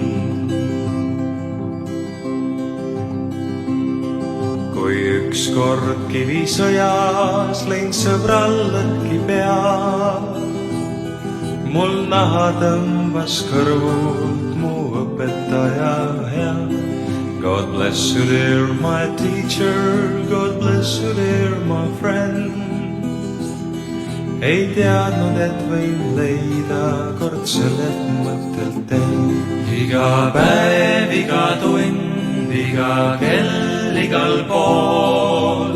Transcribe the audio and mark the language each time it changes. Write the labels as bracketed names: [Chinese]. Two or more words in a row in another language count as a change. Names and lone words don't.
[Estonian] Kui ükskord Kivisõjas lõin sõbral lõhki peal, mul naha tõmbas kõrvult mu õpetaja hea. [English] God bless you dear my teacher, God bless you dear my friend. [Estonian] Ei teadnud, et võin leida kord sellelt mõttelt end. Iga päev, iga tund, iga kell, igal pool.